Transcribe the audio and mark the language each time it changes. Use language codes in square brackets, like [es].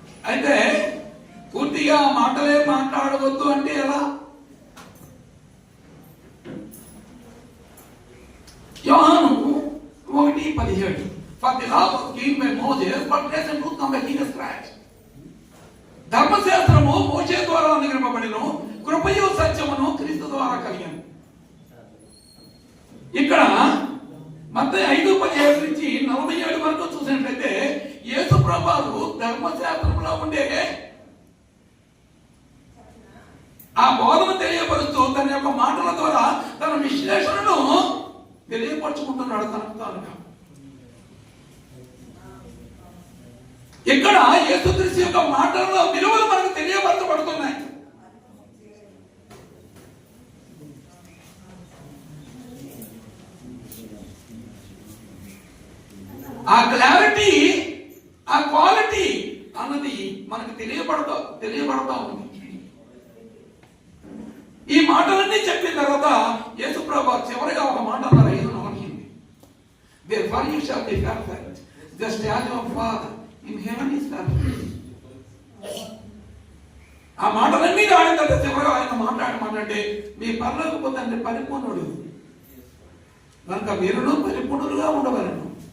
[te] అయితే పూర్తిగా మాటలే మాట్లాడవద్దు అంటే ఎలా? [en] యోహాను 1:17 For the law was given by Moses, but grace and truth come by Jesus Christ. [te] ధర్మశాస్త్రము మోషే ద్వారా అనుగ్రహింపబడిను, కృపయు సత్యమును క్రీస్తు ద్వారా కలిగాను. ఇక్కడ మత్తయి 5:17 నుంచి 47 వరకు చూసినట్లయితే యేసు ప్రభువు ధర్మశాస్త్రంలో ఉండే ఆ బోధన తెలియపరుస్తూ తన యొక్క మాటల ద్వారా తన విశ్లేషణను తెలియపరుచుకుంటున్నాడు తనకు తానుగా. ఇక్కడ యేసుక్రీస్తు యొక్క మాటలలో విలువలు మనకు తెలియపరచబడుతున్నాయి. ఆ క్లారిటీ, ఆ క్వాలిటీ అన్నది మనకు తెలియబడతా ఉంది. ఈ మాటలన్నీ చెప్పిన తర్వాత యేసు ప్రభువు చివరిగా ఒక మాట అన్నారు, ఏదో నమ్మకింది. [en] Therefore you shall be perfect, just as your Father in heaven is perfect. [te] ఆ మాటలన్నీ ఆడిన తర్వాత చివరిగా ఆయన మాట్లాడమంటే మీ పరలోకపు తండ్రి పరిపూర్ణుడు కనుక మీరును పరిపూర్ణులుగా ఉండవలను.